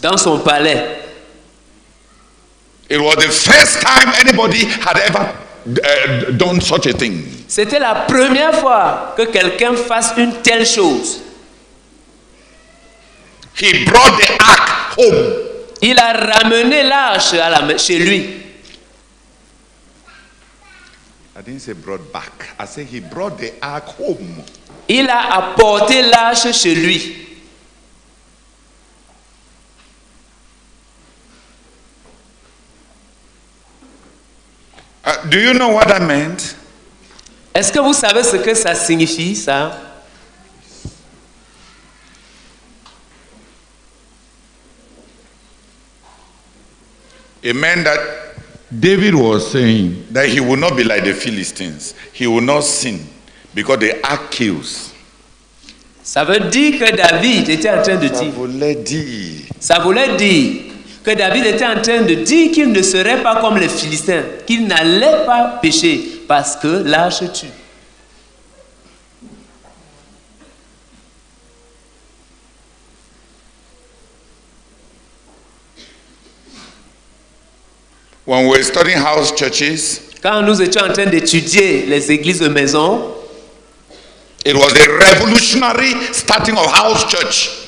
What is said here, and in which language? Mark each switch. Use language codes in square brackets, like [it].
[fr] dans son palais. [en] It was the first time anybody had ever done such a thing. [fr] C'était la première fois que quelqu'un fasse une telle chose. [en] He brought the ark home. [fr] Il a ramené l'arche chez lui. [en] I didn't say brought back. I said he brought the ark home. [fr] Il a apporté l'arche chez lui. [en] Do you know what that meant? [fr] Est-ce que vous savez ce que ça signifie, ça? [en] It meant that David was saying that he will not be like the Philistines. He will not sin because the ark kills. [fr] Ça veut dire que David était en train de Ça dire. voulait dire. Ça voulait dire que David était en train de dire qu'il ne serait pas comme les Philistins, qu'il n'allait pas pécher parce que l'arche tue. [en] When we were studying house churches, [fr] Quand nous étions en train d'étudier les églises de maison, [en] it was a revolutionary starting of house church.